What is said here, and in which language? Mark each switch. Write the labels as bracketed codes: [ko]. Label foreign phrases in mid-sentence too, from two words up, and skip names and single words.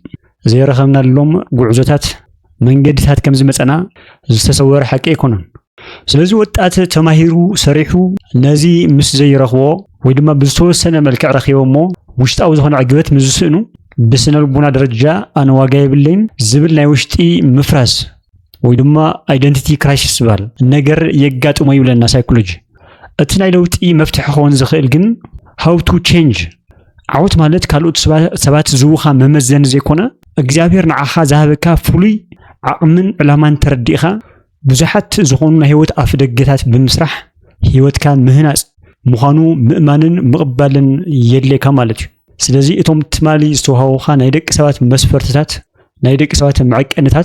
[ti] ዘይረኸብናሎም ጉዕዞታት መንገድታት ከም ዝመፀና ዝተሰወረ ሓቂ ኣይኮነን ስለዚ ወጣት ተማሂሩ ሰሪሑ ነዚ ምስ ዘይረኽቦ ወይ ድማ ብዝተወሰነ መልክዕ ረኺቦሞ ውሽጣዊ ዝኾነ ዕግበት ምዝስእኑ ብስነ ልቦና ደረጃ ኣነ ዋጋ የብለይን ዝብል ናይ ውሽጢ ምፍራስ ወይ ድማ [en] identity crisis [ti] ዝባል ነገር የጋጥሞ ይብለና ሳይኮሎጂ እቲ ናይ ለውጢ መፍትሒ ክኸውን ዝኽእል ግን [en] how to change [ti] ዓወት ማለት ካልኦት ሰባት ዝውኻ መመዘን ዘይኮነ እግዚአብሔር ንዓኻ ዝሃበካ ፍሉይ ዓቕምን ዕላማን ተረዲእኻ ብዙሓት ዝኾኑ ናይ ህይወት ኣፍደገታት ብምስራሕ ህይወትካ ምህናፅ ምዃኑ ምእማንን ምቕባልን የድልየካ ማለት እዩ ስለዚ እቶም ትማሊ ዝተውሃቡኻ ናይ ደቂ ሰባት መስፈርትታት ናይ ደቂ ሰባት መዐቀንታት